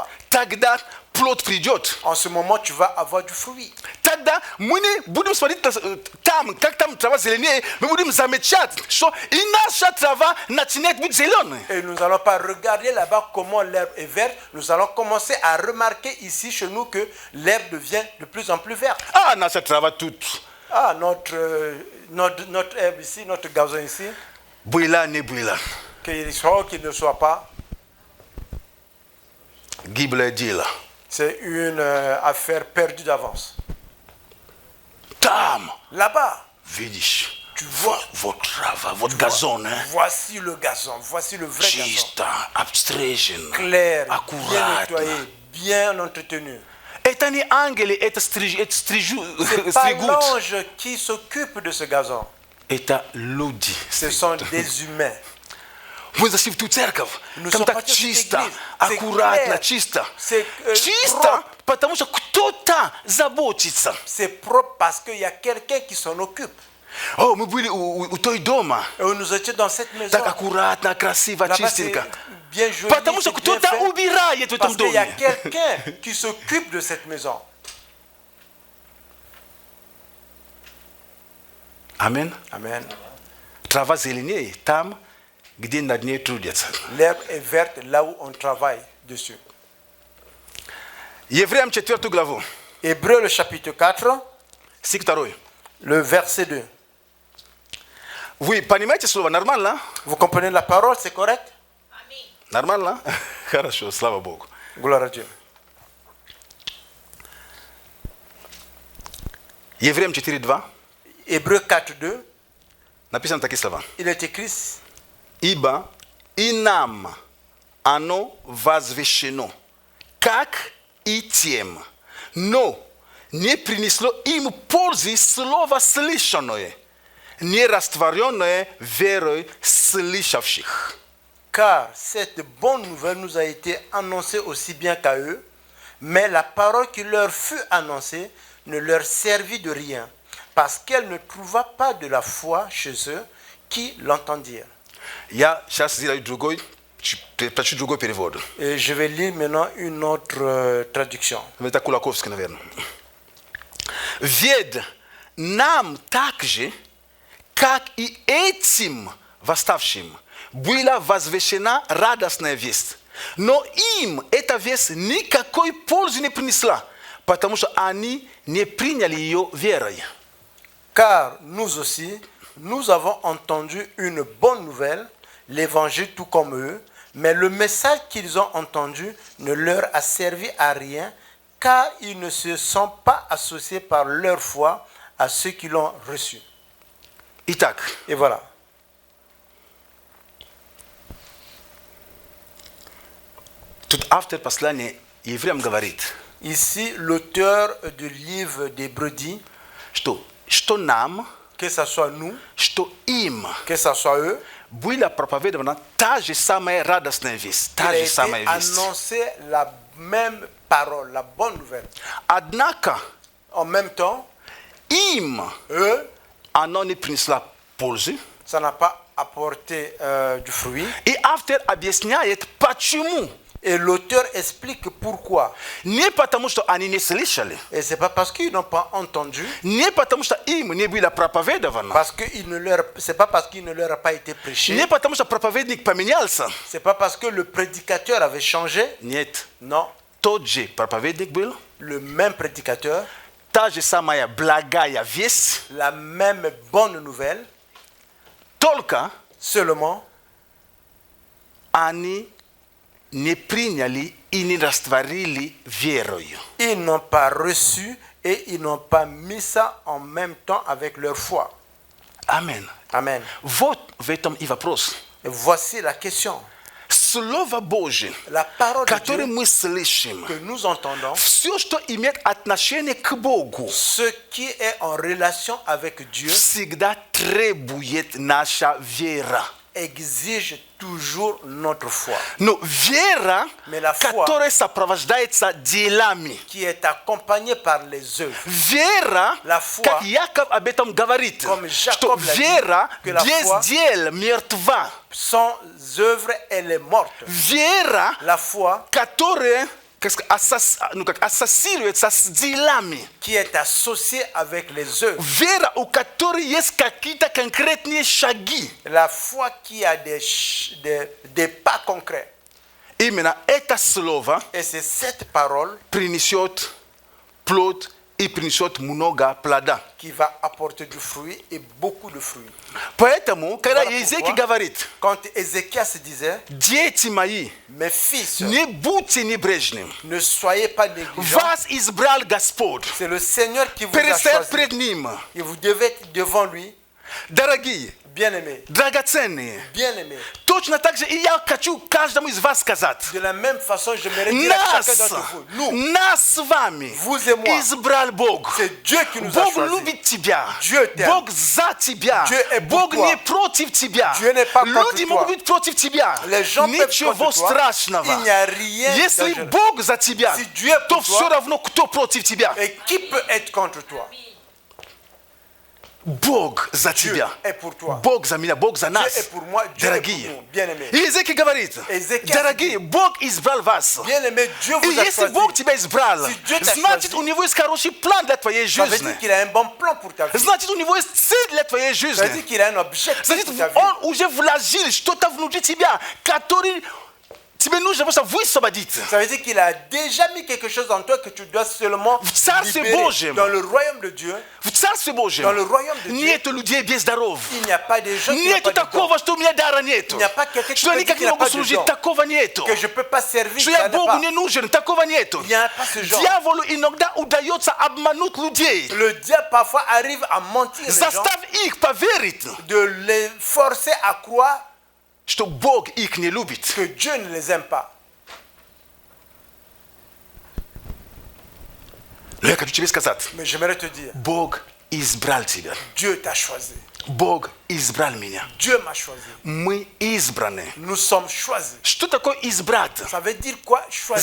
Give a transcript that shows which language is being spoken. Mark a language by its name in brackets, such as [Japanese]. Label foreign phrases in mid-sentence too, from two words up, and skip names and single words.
[Russian] Тогда плод придет. [French] En ce moment, tu vas avoir du fruit. [Russian] Тогда мы не будем смотреть там, как там трава зеленее, мы будем замечать, что и наша трава начинает быть зеленой. [French] Et nous n'allons pas regarder là-bas comment l'herbe est verte. Nous allons commencer à remarquer ici chez nous que l'herbe devient de plus en plus verte. [Russian] Ah, наша трава тут [French] Ah, notre herbe ici, notre gazon ici, [Russian] была, не была. [French] qu'il soit ou qu'il ne soit pas, [Russian] Гиблое дело. [French] c'est une affaire perdue d'avance. [Russian] Там, [French] Là-bas, [Russian] видишь, [French] tu vois, [Russian] вот трава, вот газон, [French] voici le gazon, voici le vrai gazon. [Russian] чисто, обстрижен, [French] Clair, bien [Russian] аккуратно. [French] nettoyé, bien entretenu. [Russian] Это не ангелы, это [French] C'est pas [Russian] стригут. [French] l'ange qui s'occupe de ce gazon. [Russian] Это люди. [French] Ce sont des humains. [Russian] Мы зашли в ту церковь, [French] Nous [Russian] там [French] sommes [Russian] так [French] partis dans cette [Russian] чисто, [French] église. C'est [Russian] аккуратно, [French] clair. [Russian] чисто. [French] C'est, [Russian] Чисто, [French] propre. [Russian] потому что кто-то заботится. [French] C'est propre parce qu'il y a quelqu'un qui s'en occupe. [Russian] О, мы были у той дома. [French] Et nous étions dans cette maison. [Russian] Так аккуратно, красиво, [French] Là-bas, c'est [Russian] чистенько. [French] bien joli, [Russian] Потому что [French] c'est bien [Russian] кто-то [French] fait. [Russian] убирает в этом [French] Parce qu'il y a [Russian] доме. [French] quelqu'un qui s'occupe de cette maison. [Russian] Амин. [French] Amen. [Russian] Трава зеленее там, где над ней трудятся. [French] L'herbe est verte là où on travaille dessus. [Russian] Евреям 4 главу, [French] Hébreu, le chapitre 4, [Russian] стих 2. [French] le verset 2. [Russian] Вы понимаете слово? Нормально? [French] Vous comprenez la parole, c'est correct? [Russian] Нормально? Хорошо, слава Богу. [French] Gloire à Dieu. [Russian] Евреям 4:2 [French] Hébreu 4, 2, [Russian] написано такие слова. [French] il est écrit, [Russian] Ибо и нам оно возвещено, как и тем, но не принесло им пользы слово слышанное, не растворенное верой слышавших. [French] car cette bonne nouvelle nous a été annoncée aussi bien qu'à eux, mais la parole qui leur fut annoncée ne leur servit de rien, parce qu'elle ne trouva pas de la foi chez eux qui l'entendirent. [Russian] Я сейчас сделаю другой, прочту другой перевод. [French] Et je vais lire maintenant une autre traduction. [Russian] Это Кулаковский, наверное. Ведь нам также, как и этим восставшим, была возвещена радостная весть. Но им эта весть никакой пользы не принесла, потому что они не приняли ее верой. [French] Car nous aussi, nous avons entendu une bonne nouvelle, l'évangile tout comme eux, mais le message qu'ils ont entendu ne leur a servi à rien, car ils ne se sont pas associés par leur foi à ceux qui l'ont reçu. [Russian] Итак, [French] Et voilà. [Russian] тут автор послания евреям говорит, [French] Ici, l'auteur du livre d'Hébreux dit [Russian] что нам, [French] que ce soit nous, [Russian] что им [French] que ce soit eux, [Russian] была проповедована та же самая радостная весть, [French] il [Russian] та [French] a [Russian] же [French] été [Russian] самая весть. [French] annoncé la même parole, la bonne nouvelle. [Russian] Однако [French] En même temps, [Russian] им [French] eux, [Russian] оно не принесло пользы. [French] ça n'a pas apporté du fruit. [Russian] И автор объясняет, почему. [French] Et l'auteur explique pourquoi. [Russian] Не потому, что они не слышали, [French] Et c'est pas parce qu'ils n'ont pas entendu, [Russian] не потому, что им не было проповедовано, [French] parce que c'est pas parce qu'il ne leur a pas été prêché, [Russian] не потому, что проповедник поменялся. [French] c'est pas parce que le prédicateur avait changé. [Russian] Нет, [French] Non, [Russian] тот же проповедник был, [French] le même prédicateur, [Russian] та же самая благая весть, [French] la même bonne nouvelle, [Russian] только [French] seulement [Russian] они не пригнали и ни растворили верою. [French] Ils n'ont pas reçu et ils n'ont pas mis ça en même temps avec leur foi. [Russian] Amen. [French] Amen. [Russian] Вот в этом и вопрос. [French] Et voici la question. [Russian] Слово Божие, [French] La parole de [Russian] которое [French] Dieu [Russian] мы слышим, [French] que nous entendons, [Russian] все, что имеет отношение к Богу, [French] ce qui est en relation avec Dieu, [Russian] всегда требует наша вера. [French] exige toujours notre foi, [Russian] Но вера, [French] Mais la foi, [Russian] которая сопровождается делами. [French] qui est accompagnée par les œuvres. [Russian] Вера, [French] La foi, [Russian] как Яков об этом говорит, [French] comme [Russian] что [French] Jacob l'a dit, [Russian] вера [French] que la [Russian] без [French] foi, [Russian] дел мертва. [French] Sans œuvre, elle est morte. [Russian] Вера, [French] La foi, [Russian] которая ассоциируется с делами. [French] qui est associée avec les œuvres. [Russian] Вера, у которой есть какие-то конкретные шаги. [French] La foi qui a des pas concrets. [Russian] Именно это слово [French] Et c'est cette parole [Russian] принесет плод и принесет много плода. [French] qui va apporter du fruit et beaucoup de fruits. [Russian] Поэтому, когда [French] Voilà [Russian] Езекииль [French] pourquoi, [Russian] говорит, [French] quand Ézéchias disait, [Russian] дети мои, [French] mes fils, [Russian] не будьте небрежными. [French] ne soyez pas négligents. [Russian] Вас избрал Господь. [French] C'est le Seigneur qui vous a [Russian] Перестать [French] choisi. [Russian] пред Ним. [French] Et vous devez être devant lui, [Russian] Дорогие, [French] bien-aimés, [Russian] драгоценные, [French] bien-aimés. [Russian] точно так же и я хочу каждому из вас сказать. [French] De la même façon, j'aimerais dire à [Russian] Нас, [French] chacun d'entre vous, nous, [Russian] нас с вами [French] vous et moi, [Russian] избрал Бог. [French] c'est Dieu qui nous a [Russian] Бог [French] choisis. [Russian] любит тебя. [French] Dieu t'aime. [Russian] Бог за тебя. [French] Dieu est pour [Russian] Бог [French] toi. [Russian] не против тебя. [French] Dieu n'est pas contre [Russian] Люди [French] toi. [Russian] могут быть против тебя. [French] Les gens peuvent [Russian] Ничего [French] contre toi. [Russian] страшного. [French] Il n'y a rien [Russian] Если [French] dangereux. [Russian] Бог за тебя, [French] Si Dieu est [Russian] то [French] pour [Russian] все [French] toi, [Russian] равно кто против тебя. [French] Et qui peut être contre toi? [Russian] Бог за [French] Dieu [Russian] тебя. [French] est pour toi. [Russian] Бог за меня, Бог за нас. [French] Dieu est pour moi, Dieu est [Russian] Дорогие. [French] pour nous, bien-aimés. [Russian] И Езекииль говорит, [French] Ézéchias [Russian] дорогие, Бог избрал вас. [French] Bien-aimés, Dieu [Russian] И [French] vous a [Russian] если [French] choisi. [Russian] Бог тебя избрал, [French] Si Dieu t'a [Russian] значит, [French] choisi, [Russian] у него есть хороший план для твоей [French] Ça veut [Russian] жизни. [French] dire qu'il a un bon plan pour ta vie. [Russian] Значит, у него есть цель для твоей [French] Ça veut [Russian] жизни. [French] dire qu'il a un objectif [Russian] Значит, [French] pour ta vie. [Russian] он уже вложил что-то внутри тебя, который тебе нужно просто высвободиться. [French] Ça veut dire qu'il a déjà mis quelque chose en toi que tu dois seulement [Russian] В Царстве [French] libérer. [Russian] Божьем. [French] Dans le royaume de Dieu, [Russian] В Царстве Божьем [French] dans le royaume de Dieu, [Russian] нету людей без даров. [French] il n'y a pas de gens qui n'ont [Russian] Нету [French] pas de dons. [Russian] такого, что у меня дара нету. [French] Il n'y a pas quelqu'un qui [Russian] Что я [French] peut dire [Russian] никак [French] qu'il [Russian] не [French] n'a [Russian] могу [French] pas de [Russian] служить, [French] dons. [Russian] такого нету. [French] Que je ne peux pas servir, [Russian] Что [French] ça [Russian] я [French] n'est [Russian] Богу [French] pas. [Russian] не нужен, такого нету. [French] Il n'y a pas ce genre. [Russian] Дьяволу иногда удается обмануть людей. [French] Le diable parfois arrive à mentir les gens, [Russian] Заставь их поверить, [French] de les forcer à croire [Russian] что Бог их не любит. [French] que Dieu ne les aime pas. [Russian] Но я хочу тебе сказать, [French] Mais j'aimerais te dire, [Russian] Бог избрал тебя. [French] Dieu t'a choisi. [Russian] Бог избрал меня. [French] Dieu m'a choisi. [Russian] Мы избраны. [French] Nous sommes choisis. [Russian] Что такое избрать? [French] Ça veut dire quoi, choisir?